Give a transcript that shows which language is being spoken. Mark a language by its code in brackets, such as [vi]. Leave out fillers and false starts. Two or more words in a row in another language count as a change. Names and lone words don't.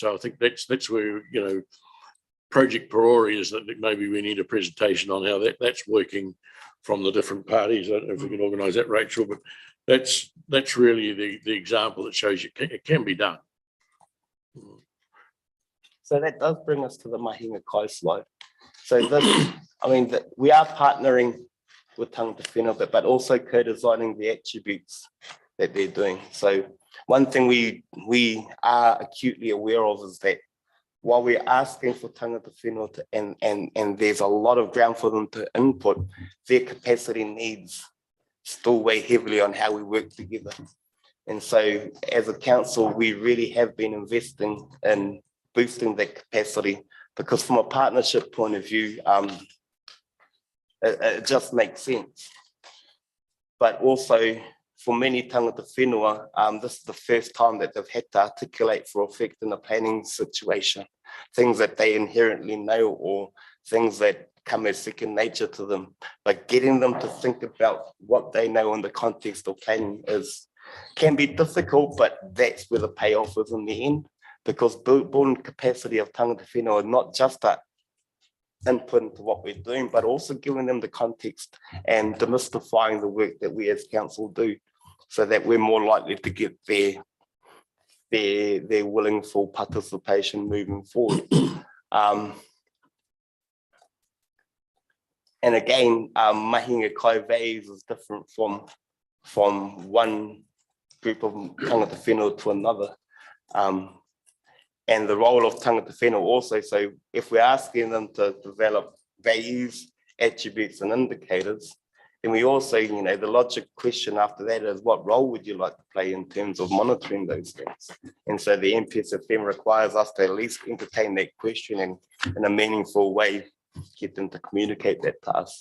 [en] So I think that's where, you know, Project Barori is, that maybe we need a presentation on how that's working from the different parties. I don't know if we can organise that, Rachel, but that's really the example that shows you it can be done. So that does bring us to the Mahinga Coastline. So this, I mean, we are partnering with [mi] tangata whenua, [en] but also co-designing the attributes that they're doing. So one thing we are acutely aware of is that while we're asking for [mi] tangata whenua [en] to, and there's a lot of ground for them to input, their capacity needs still weigh heavily on how we work together. And so as a council, we really have been investing in boosting that capacity, because from a partnership point of view, it just makes sense. But also for many [mi] tangata whenua, [en] this is the first time that they've had to articulate for effect in a planning situation, things that they inherently know or things that come as second nature to them. But getting them to think about what they know in the context of planning can be difficult, but that's where the payoff is in the end, because building capacity of [mi] tangata whenua, [en] not just that input into what we're doing, but also giving them the context and demystifying the work that we as council do, so that we're more likely to get their willing full participation moving forward. And again, [mi] Mahinga Kai [en] values is different from one group of [mi] tangata whenua [en] to another. And the role of [mi] tangata whenua [en] also, so if we're asking them to develop values, attributes and indicators, then we also, the logic question after that is what role would you like to play in terms of monitoring those things? And so the MPSFM requires us to at least entertain that question and in a meaningful way, get them to communicate that to us.